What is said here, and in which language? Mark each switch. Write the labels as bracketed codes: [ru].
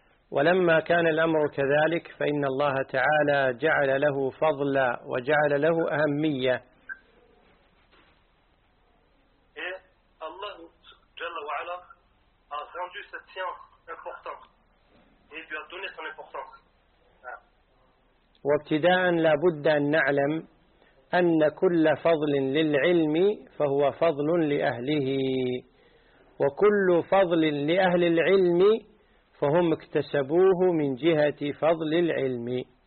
[ar] ولما كان الأمر كذلك فإن الله تعالى جعل له فضلا وجعل له أهمية. [fr] الله جل وعلا rendu cette science importante et lui a donné son importance. [ar] وابتداء لابد أن نعلم أن كل فضل للعلم فهو فضل لأهله، وكل فضل لأهل العلم فهم اكتسبوه من جهة فضل العلم.